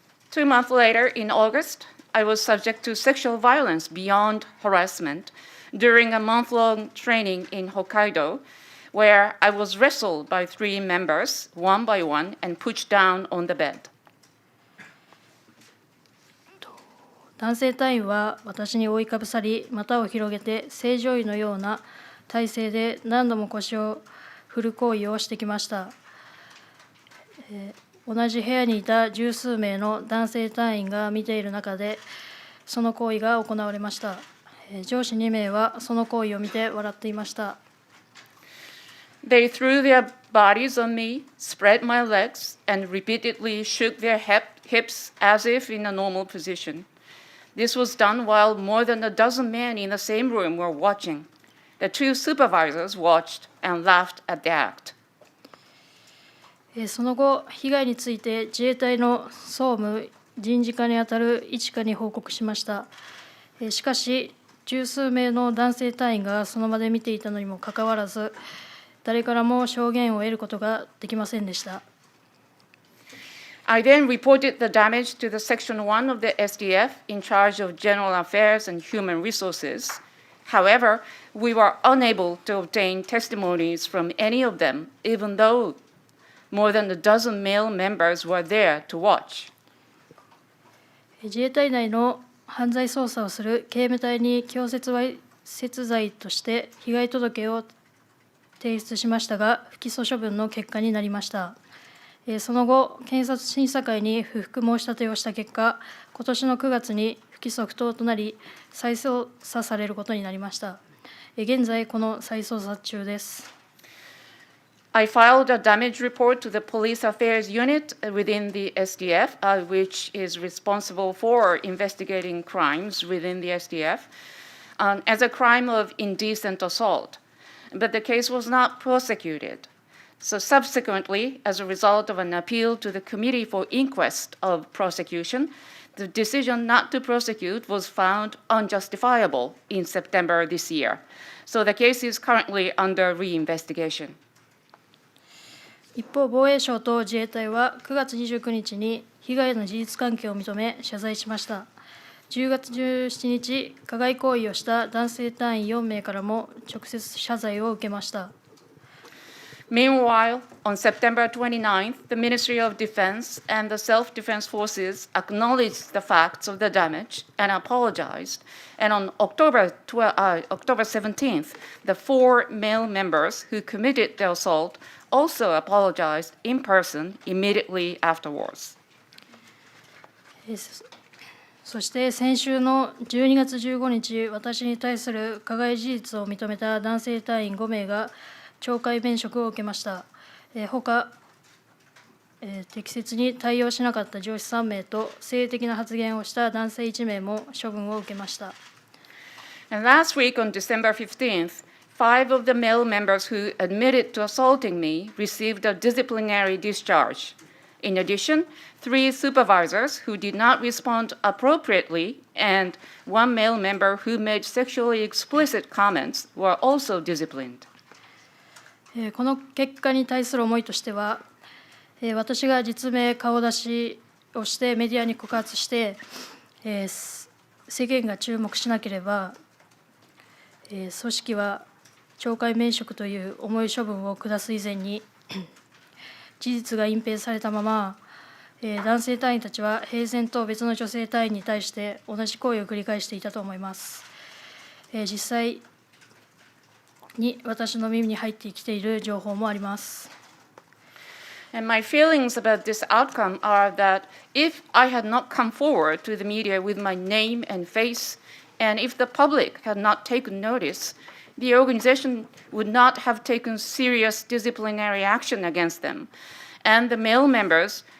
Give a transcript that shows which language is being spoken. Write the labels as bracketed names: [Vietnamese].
[English] 2 months later, in August, I was subject to sexual violence beyond harassment during a month-long training in Hokkaido, where I was wrestled by 3 members, one by one, and pushed down on the bed. [Japanese] 男性隊員は私に覆いかぶさり、股を広げて正常位のような体勢で何度も腰を振る行為をしてきました。同じ部屋にいた十数名の男性隊員が見ている中で、その行為が行われました。上司2名はその行為を見て笑っていました。 [English] They threw their bodies on me, spread my legs, and repeatedly shook their hips as if in a normal position. This was done while more than a dozen men in the same room were watching. The 2 supervisors watched and laughed at the act. [Japanese] その後、被害について自衛隊の総務人事課にあたる一課に報告しました。しかし、十数名の男性隊員がその場で見ていたのにもかかわらず、誰からも証言を得ることができませんでした。 [English] I then reported the damage to the Section 1 of the SDF in charge of General Affairs and Human Resources. However, we were unable to obtain testimonies from any of them, even though more than a dozen male members were there to watch. [Japanese] 自衛隊内の犯罪捜査をする警務隊に強制わいせつ罪として被害届を提出しましたが、不起訴処分の結果になりました。その後、検察審査会に不服申し立てをした結果、今年の9月に不起訴不当となり、再捜査されることになりました。現在、この再捜査中です。 [English] I filed a damage report to the Police Affairs Unit within the SDF, which is responsible for investigating crimes within the SDF, as a crime of indecent assault. But the case was not prosecuted. So subsequently, as a result of an appeal to the Committee for Inquest of Prosecution, the decision not to prosecute was found unjustifiable in September this year. So the case is currently under re-investigation. [Japanese] 一方、防衛省と自衛隊は9月29日に被害の事実関係を認め謝罪しました。 10月17日、加害行為をした男性隊員4名からも直接謝罪を受けました。 [English] Meanwhile, on September 29th, the Ministry of Defense and the Self-Defense Forces acknowledged the facts of the damage and apologized. And on October 17th, the 4 male members who committed the assault also apologized in person immediately afterwards. [Japanese] そして先週の12月15日、私に対する加害事実を認めた男性隊員5名が懲戒免職を受けました。他、適切に対応しなかった上司3名と性的な発言をした男性1名も処分を受けました。 [English] And last week on December 15th, 5 of the male members who admitted to assaulting me received a disciplinary discharge. In addition, 3 supervisors who did not respond appropriately and 1 male member who made sexually explicit comments were also disciplined. [Japanese] この結果に対する思いとしては、私が実名顔出しをしてメディアに告発して、世間が注目しなければ、組織は懲戒免職という重い処分を下す以前に事実が隠蔽されたまま、男性隊員たちは平然と別の女性隊員に対して同じ行為を繰り返していたと思います。実際に私の耳に入ってきている情報もあります。 [English] And my feelings about this outcome are that if I had not come forward to the media with my name and face, and if the public had not taken notice, the organization would not have taken serious disciplinary action against them, and the male members